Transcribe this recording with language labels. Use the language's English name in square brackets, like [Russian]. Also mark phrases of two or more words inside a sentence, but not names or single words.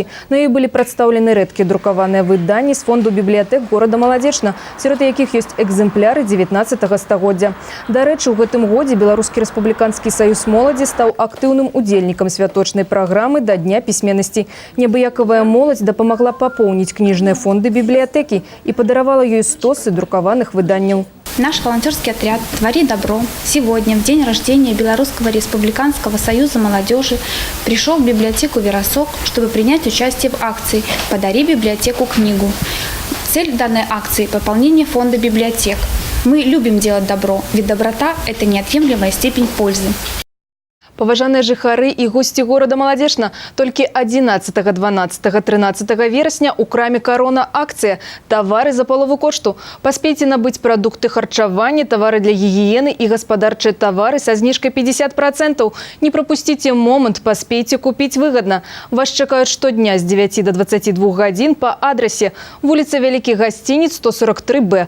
[Belarusian] На ёй былі прадстаўлены рэдкія друкаваныя выданні з фонду бібліятэк горада Маладзечна, сярод якіх ёсць экземпляры 19 стагоддзя. Дарэчы, у гэтым годзе Беларускі рэспубліканскі саюз моладзі стаў актыўным удзельнікам святочнай праграмы да Дня пісьменнасці. Неабыякавая моладзь дапамагла папоўніць кніжныя фонды бібліятэкі і падаравала ёй стосы друкаваных выданняў. [Russian] Наш волонтерский отряд «Твори добро» сегодня, в день рождения Белорусского республиканского союза молодежи, пришел в библиотеку «Веросок», чтобы принять участие в акции «Подари библиотеку книгу». Цель данной акции – пополнение фонда библиотек. Мы любим делать добро, ведь доброта – это неотъемлемая степень пользы. [Belarusian] Паважаныя жыхары і госці горада Маладзечна, толькі 11, 12, 13 верасня у краме «Корона» акцыя «Тавары за палову кошту». Паспейце набыць прадукты харчавання, тавары для гігіены і гаспадарчыя тавары са зніжкай 50%. Не прапусціце момант, паспейце купіць выгадна. Вас чакаюць штодня з 9 до 22 гадзін па адрасе вуліца Вялікі Гасцінец, 143Б.